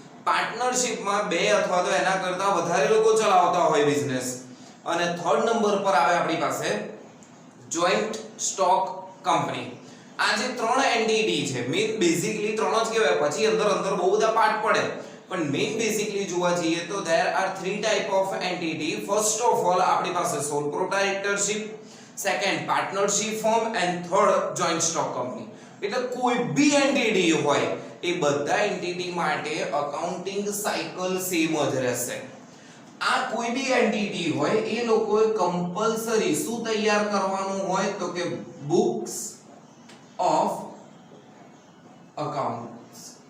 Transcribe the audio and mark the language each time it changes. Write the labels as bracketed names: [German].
[Gujarati] પાર્ટનરશિપમાં બે અથવા તો એના કરતા વધારે લોકો ચલાવતા હોય બિઝનેસ. અને થર્ડ નંબર પર આવે આપણી પાસે જોઈન્ટ સ્ટોક કંપની. આ જે ત્રણ એન્ટિટી છે મેઇન બેઝિકલી ત્રણ જ કહેવાય, પછી અંદર બહુ બધા પાર્ટ પડે, પણ મેઇન બેઝિકલી જોવા જઈએ તો [English] there are three type of entity. first of all [Gujarati] આપણી પાસે [English] sole proprietorship, second partnership firm and third joint stock company. [Gujarati] એટલે કોઈ બી એન્ટિટી હોય એ બધા એન્ટિટી માટે અકાઉન્ટિંગ સાયકલ સેમ જ રહેશે. આ કોઈ બી એન્ટિટી હોય એ લોકોએ કમ્પલસરી શું તૈયાર કરવાનું હોય? તો કે બુક્સ ઓફ અકાઉન્ટ્સ.